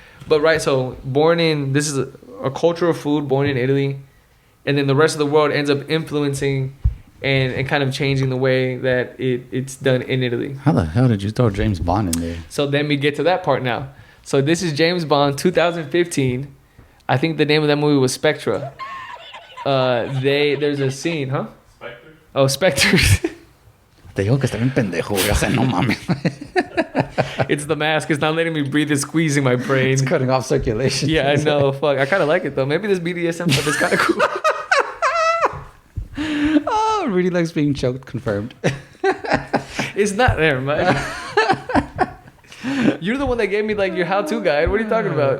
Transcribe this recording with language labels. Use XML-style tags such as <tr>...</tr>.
<en>But right, so this is a culture of food born in Italy, and then the rest of the world ends up influencing and kind of changing the way that it's done in Italy. How the hell did you throw James Bond in there? So then we get to that part now. So this is James Bond 2015. I think the name of that movie was Spectra. There's a scene, huh? Spectre? Oh, Spectres.</en> <es>Te digo que está bien pendejo, güey. O sea, no mames.</es> <en>It's the mask. It's not letting me breathe. It's squeezing my brain. It's cutting off circulation. Yeah, I know. Fuck. I kind of like it, though. Maybe this BDSM stuff is kind of cool. Oh, really likes being choked. Confirmed. It's not there, man. You're the one that gave me like your how-to guide. What are you talking about?</en>